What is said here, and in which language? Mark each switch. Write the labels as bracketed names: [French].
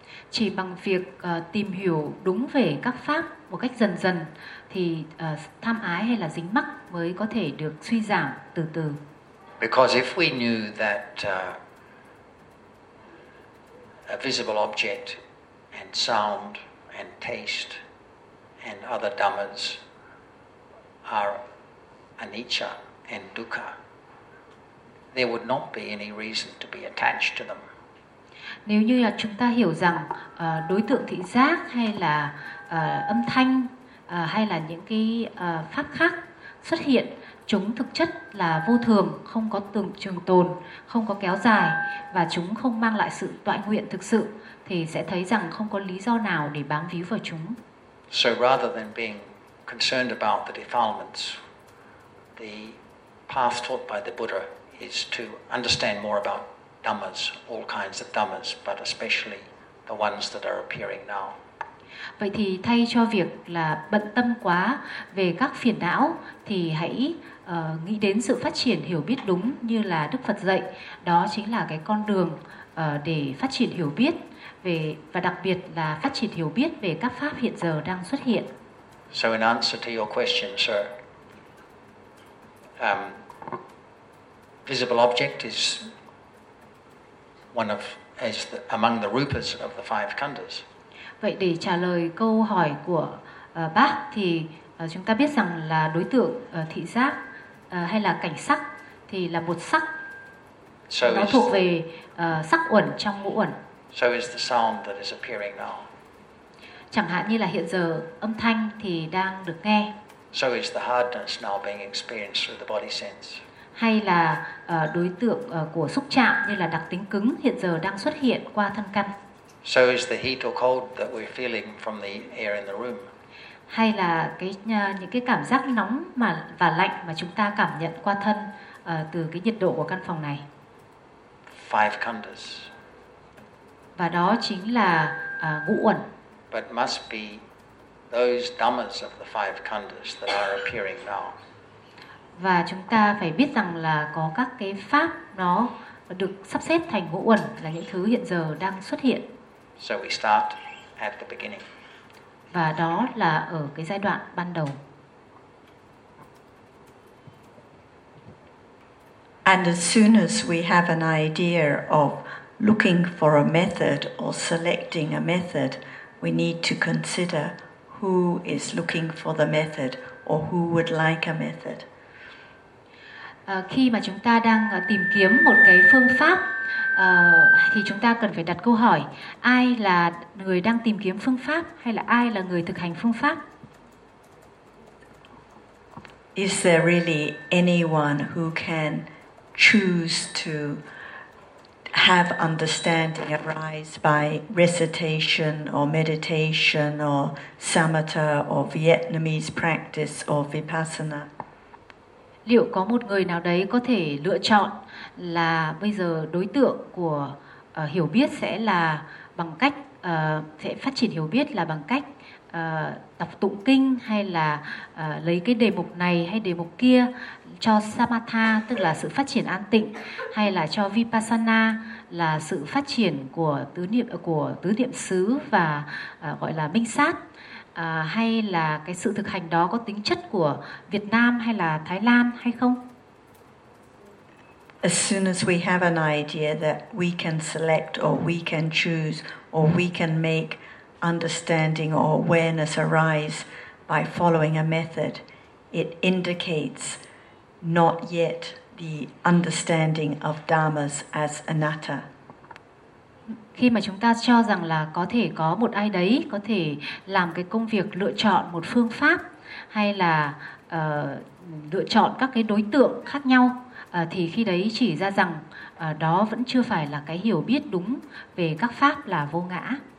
[Vietnamese] Chỉ bằng việc tìm hiểu đúng về các pháp một cách dần dần thì tham ái hay là dính mắc mới có thể được suy giảm từ từ. [English] Because if we knew that a visible object and sound and taste and other dhammas are anicca and dukkha, there would not be any reason to be attached to them. [Vietnamese] Nếu như là chúng ta hiểu rằng đối tượng thị giác hay là âm thanh hay là những cái pháp khác xuất hiện, chúng thực chất là vô thường, không có trường tồn, không có kéo dài và chúng không mang lại sự toại nguyện thực sự, thì sẽ thấy rằng không có lý do nào để bám víu vào chúng. [English] So rather than being concerned about the defilements, the path taught by the Buddha is to understand more about dhammas, all kinds of dhammas, but especially the ones that are appearing now. [Vietnamese] Vậy thì thay cho việc là bận tâm quá về các phiền não thì hãy nghĩ đến sự phát triển hiểu biết đúng như là Đức Phật dạy. Đó chính là cái con đường để phát triển hiểu biết về, và đặc biệt là phát triển hiểu biết về các pháp hiện giờ đang xuất hiện. [English] So in answer to your question, sir, visible object is one of is the, among the rupas of the five khandhas. [Vietnamese] Vậy để trả lời câu hỏi của bác thì chúng ta biết rằng là đối tượng thị giác hay là cảnh sắc thì là một sắc. [English] So [Vietnamese] nó thuộc về sắc uẩn trong ngũ uẩn. [English] So is the sound that is appearing now. [Vietnamese] Chẳng hạn như là hiện giờ âm thanh thì đang được nghe. [English] So is the hardness now being experienced through the body sense. [Vietnamese] Hay là đối tượng của xúc chạm như là đặc tính cứng hiện giờ đang xuất hiện qua thân căn. [English] So is the heat or cold that we're feeling from the air in the room. [Vietnamese] Hay là cái những cái cảm giác nóng mà và lạnh mà chúng ta cảm nhận qua thân từ cái nhiệt độ của căn phòng này. [English] Five khandhas. [Vietnamese] Và đó chính là ngũ uẩn. [English] But must be those dhammas of the five khandhas that are appearing now. [Vietnamese] Và chúng ta phải biết rằng là có các cái pháp nó được sắp xếp thành ngũ uẩn là những thứ hiện giờ đang xuất hiện. [English] So we start at the beginning. [Vietnamese] Và đó là ở cái giai đoạn ban đầu. [English] And as soon as we have an idea of looking for a method or selecting a method, we need to consider who is looking for the method or who would like a method. [Vietnamese] Khi mà chúng ta đang tìm kiếm một cái phương pháp thì chúng ta cần phải đặt câu hỏi ai là người đang tìm kiếm phương pháp hay là ai là người thực hành phương pháp. [English] Is there really anyone who can choose to have understanding arise by recitation or meditation or samatha or Vietnamese practice or vipassana? [Vietnamese] Liệu có một người nào đấy có thể lựa chọn là bây giờ đối tượng của hiểu biết sẽ là bằng cách sẽ phát triển hiểu biết là bằng cách đọc tụng kinh hay là lấy cái đề mục này hay đề mục kia cho samatha tức là sự phát triển an tịnh hay là cho vipassana là sự phát triển của tứ niệm xứ và gọi là minh sát hay là cái sự thực hành đó có tính chất của Việt Nam hay là Thái Lan hay không? [English] As soon as we have an idea that we can select or we can choose or we can make understanding or awareness arise by following a method, it indicates not yet the understanding of dhammas as anatta. [Vietnamese] Khi mà chúng ta cho rằng là có thể có một ai đấy có thể làm cái công việc lựa chọn một phương pháp hay là lựa chọn các cái đối tượng khác nhau thì khi đấy chỉ ra rằng đó vẫn chưa phải là cái hiểu biết đúng về các pháp là vô ngã.